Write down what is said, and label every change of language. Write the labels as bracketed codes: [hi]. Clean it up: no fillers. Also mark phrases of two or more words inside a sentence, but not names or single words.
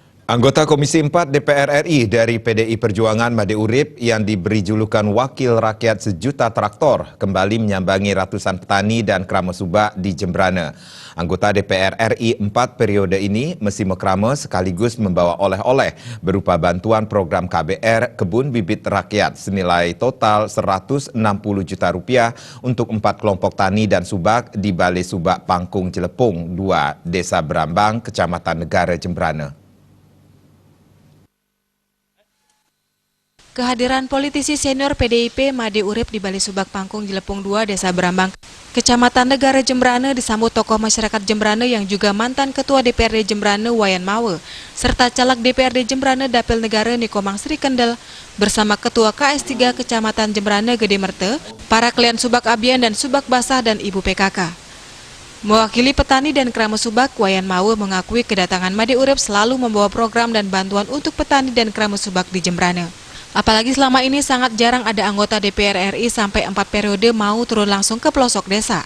[id] Anggota Komisi 4 DPR RI dari PDI Perjuangan Made Urip yang diberi julukan Wakil Rakyat Sejuta Traktor kembali menyambangi ratusan petani dan Krama Subak di Jembrana. Anggota DPR RI 4 periode ini mesti mekrama sekaligus membawa oleh-oleh berupa bantuan program KBR Kebun Bibit Rakyat senilai total Rp160 juta untuk 4 kelompok tani dan subak di Balai Subak Pangkung Jelepung 2, Desa Berambang, Kecamatan Negara Jembrana. Kehadiran politisi senior PDIP Made Urip di Balai Subak Pangkung Jelepung 2, Desa Berambang, Kecamatan Negara Jembrana disambut tokoh masyarakat Jembrana yang juga mantan Ketua DPRD Jembrana Wayan Mawe, serta caleg DPRD Jembrana Dapil Negara Nikomang Sri Kendel, bersama Ketua KS3 Kecamatan Jembrana Gede Merte, para klien Subak Abian dan Subak Basah dan Ibu PKK. Mewakili petani dan Krama Subak, Wayan Mawe mengakui kedatangan Made Urip selalu membawa program dan bantuan untuk petani dan Krama Subak di Jembrana. Apalagi selama ini sangat jarang ada anggota DPR RI sampai 4 periode mau turun langsung ke pelosok desa.